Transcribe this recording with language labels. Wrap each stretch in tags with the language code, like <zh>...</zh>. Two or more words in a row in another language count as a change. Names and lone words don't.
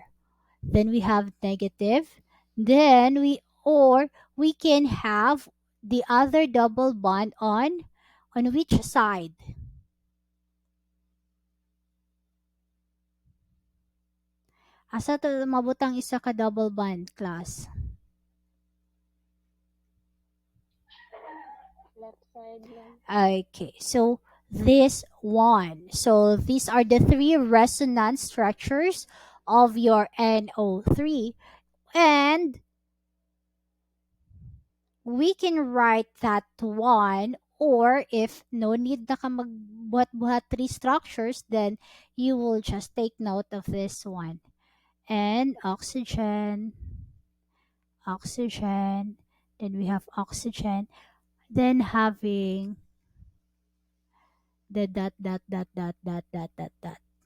<en>Then we have negative. Then we can have the other double bond on which side?</en> <ceb>Asa to mabutang isa ka</ceb> <en>double bond,</en> <ceb>class?</ceb> <en>Left side lang. Okay, so this one. So these are the three resonance structures of your NO3, and we can write that one, or if no need</en> <ceb>na ka magbuhat-buhat</ceb> <en>three structures, then you will just take note of this one. And oxygen, oxygen, then we have oxygen, then having the dot dot dot dot dot dot dot dot.</en>